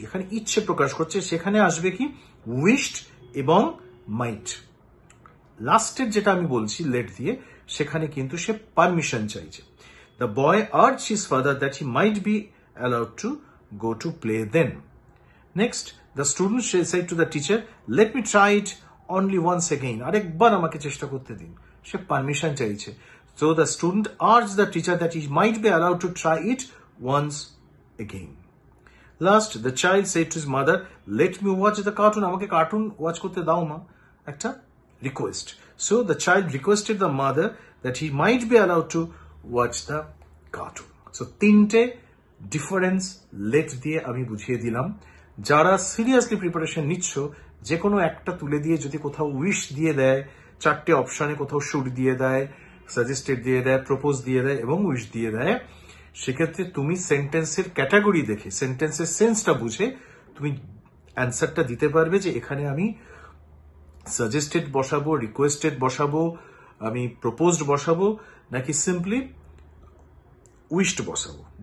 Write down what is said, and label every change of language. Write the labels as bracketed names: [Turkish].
[Bangla] এখানে ইচ্ছে প্রকাশ করছে, সেখানে আসবে কি উইশড এবং মাইট। লাস্টের যেটা আমি বলছি লেট দিয়ে, সেখানে কিন্তু সে পারমিশন চাইছে। [English] The boy urged his father that he might be allowed to go to play then. Next, the student said to the teacher, let me try it only once again. [Bangla] আরেকবার আমাকে চেষ্টা করতে দিন। সে permission চাইছে। [English] So the student urged the teacher that he might be allowed to try it once again. Last, the child said to his mother, let me watch the cartoon. [Bangla] আমাকে cartoon watch করতে দাও মা। একটা request. [English] So the child requested the mother that he might be allowed to watch the cartoon. [Bangla] So তিনটে difference late দিয়ে আমি বুঝিয়ে দিলাম। যারা সিরিয়াসলি প্রিপারেশন নিচ্ছ, যে কোনো একটা তুলে দিয়ে যদি কোথাও উইশ দিয়ে দেয়, চারটে অপশনে কোথাও শুড দিয়ে দেয়, সাজেস্টেড দিয়ে দেয়, প্রপোজ দিয়ে দেয় এবং উইশ দিয়ে দেয়, সেক্ষেত্রে তুমি সেন্টেন্সের ক্যাটাগরি দেখে, সেন্টেন্সের সেন্সটা বুঝে তুমি অ্যান্সারটা দিতে পারবে যে এখানে আমি সাজেস্টেড বসাবো, রিকোয়েস্টেড বসাবো, আমি প্রপোজড বসাবো, নাকি সিম্পলি উইশড বসাবো।